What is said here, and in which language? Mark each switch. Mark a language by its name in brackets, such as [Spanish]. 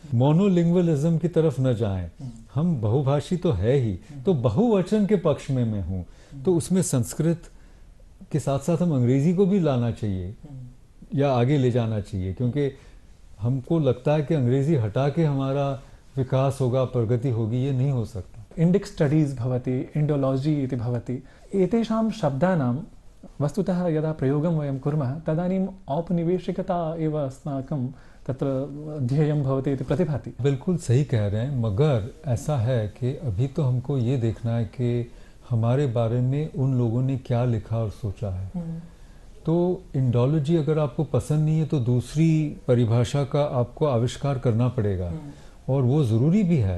[Hindi] मोनोलिंग्वलिज्म की तरफ न जाएं। हम बहुभाषी तो है ही, तो बहुवचन के पक्ष में मैं हूँ, तो उसमें संस्कृत के साथ साथ हम अंग्रेजी को भी लाना चाहिए या आगे ले जाना चाहिए, क्योंकि हमको लगता है कि अंग्रेजी हटा के हमारा विकास होगा, प्रगति होगी, ये नहीं हो सकता। [Sanskrit] इंडिक स्टडीज़ भवति, इंडोलॉजी इति भवति, एतेषां शब्दानां वस्तुतः यदा प्रयोगं वयं कुर्मः तदानीम् औपनिवेशिकता एव अस्माकं तत्र ध्येयं भवति इति प्रतिभाति। [Hindi] बिल्कुल सही कह रहे हैं, मगर ऐसा है कि अभी तो हमको ये देखना है कि हमारे बारे में उन लोगों ने क्या लिखा और सोचा है। तो इंडोलॉजी अगर आपको पसंद नहीं है तो दूसरी परिभाषा का आपको आविष्कार करना पड़ेगा, और वो ज़रूरी भी है।